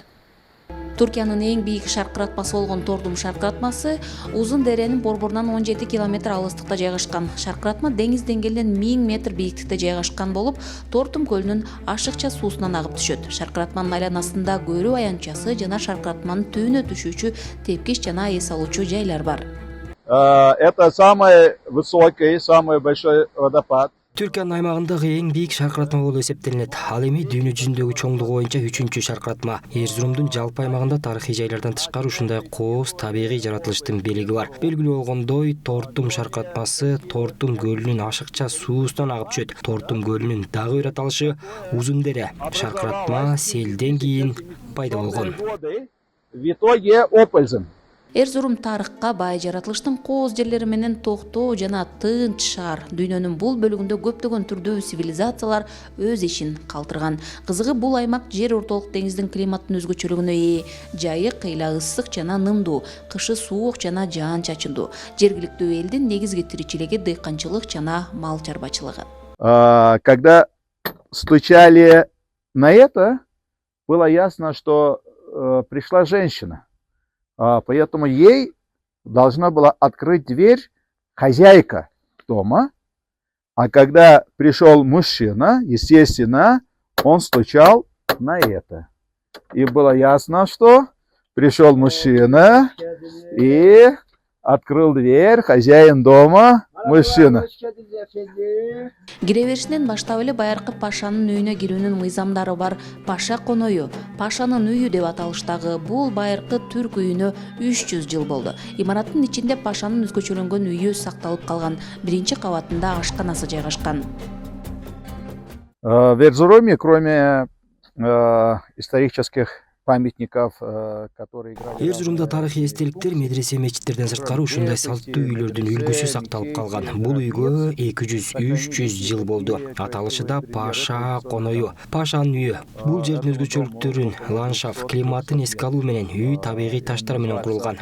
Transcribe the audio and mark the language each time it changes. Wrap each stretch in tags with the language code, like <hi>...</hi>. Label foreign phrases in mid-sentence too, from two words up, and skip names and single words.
<ky>Түркиянын эң бийик шаркыратмасы болгон Тордум шаркыратмасы Узун деренин борборунан 17 километр алыстыкта жайгашкан. Шаркыратма деңиз деңгээлинен 1000 метр бийиктикте жайгашкан болуп, Тортум көлүнүн ашыкча суусунан агып түшөт. Шаркыратманын айланасында көрүү аянтчасы жана шаркыратманын түбүнө түшүүчү тепкич жана эс алуучу жайлар бар.</ky> <ru>Это самый высокий, самый большой водопад.</ru> <ky>Түркиянын аймагындагы эң бийик шаркыратма болуп эсептелинет. Ал эми дүйнө жүзүндөгү чоңдугу боюнча 3-чү шаркыратма. Эрзурумдун жалпы аймагында тарыхый жайлардан тышкары ушундай кооз табигый жаратылыштын белги бар. Белгилүү болгондой, Тортум шаркыратмасы Тортум көлүнүн ашыкча суусунан агып түшөт. Тортум көлүнүн дагы бир аталышы Узун дере. Шаркыратма селден кийин пайда болгон.</ky> <ru>В итоге Опользен.</ru> <ky>Эрзурум тарыхка бай жаратылыштын кооз жерлери менен токтоо жана тынч шаар. Дүйнөнүн бул бөлүгүндө көптөгөн түрдүү цивилизациялар өз ишин калтырган. Кызыгы бул аймак жер ортолук деңиздин климаттын өзгөчөлүгүнө ээ. Жайы кыйла ысык жана нымдуу, кышы суук жана жаан чачындуу. Жергиликтүү элдин негизги тиричилиги дыйканчылык жана мал чарбачылыгы.</ky> <ru>Когда стучали на это, было ясно, что пришла женщина. Поэтому ей должна была открыть дверь хозяйка дома. А когда пришел мужчина, естественно, он стучал на это. И было ясно, что пришел мужчина и открыл дверь, хозяин дома, мужчина.</ru> <ky>Кире беришинен баштап эле байыркы пашанын үйүнө кирүүнүн мыйзамдары бар. Паша коною, пашанын үйү деп аталыштагы бул байыркы түрк үйүнө 300 жыл болду. Имараттын ичинде пашанын өзгөчөлөнгөн үйү сакталып калган. Биринчи кабатында ашканасы жайгашкан.</ky> <ru>В Эрзуруме, кроме исторических памятников, которые играли...</ru> <ky>Эрзурумда тарыхый эстеликтер медресе мечиттерден сырткары ушундай салттуу үйлөрдүн үлгүсү сакталып калган. Бул үйгө 200-300 жыл болду. Аталышы да Паша коною. Пашанын үйү. Бул жердин өзгөчөлүктөрүн, ландшафт, климатын эске алуу менен үй табигый таштар менен курулган.</ky>